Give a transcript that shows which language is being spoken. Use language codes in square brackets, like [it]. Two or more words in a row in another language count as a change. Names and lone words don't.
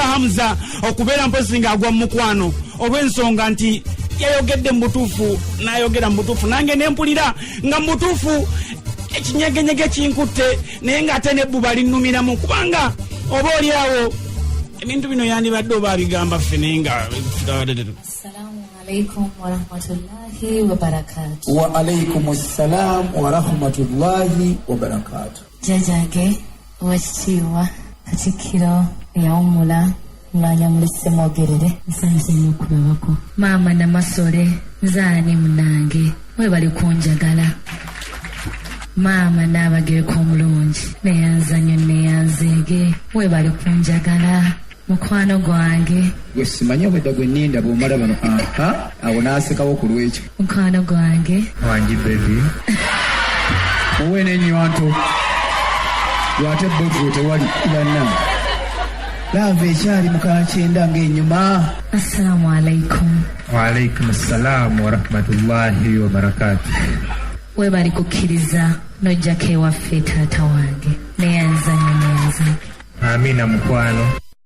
[lg] Hamza okubeera mpozi ng'agwa mu mukwano olw'ensonga nti yayogedde mbutuufu n'ayogera mbutuufu nange nempulira nga mbutuufu ekinyegenyege kinkutte naye ng'ate n'ebbuba linnumiramu kubanga oba oli awo ebintu bino yandibadde oba abigamba ffe naye nga [ar] السلام عليكم ورحمة الله وبركاته. وعليكم السلام ورحمة الله وبركاته. [lg] Jajage wakitiibwa Katikkiro yawummula Mulanya mulise mwogerere nsanze n'okulabako maama Namasole nzaani munange webali kunjagala maama n'abagereko omulungi neyanzanyo neyanzeege webali kunjagala mukwano gwange gwe simanyi obwedda gwe nninda bw'omala bano awo n'asekawo ku lwekyo mukwano gwange wangi bebi muwe n'ennywanto lwate bwegwo tewali banna laava ekyali mukakyenda ng'ennyuma. [ar] السلام عليكم. وعليكم السلام ورحمة الله وبركاته. [lg] Webali kukkiriza n'ojjako ewaffe taata wange neyanzanyo neyanzanyo. Amina mukwano.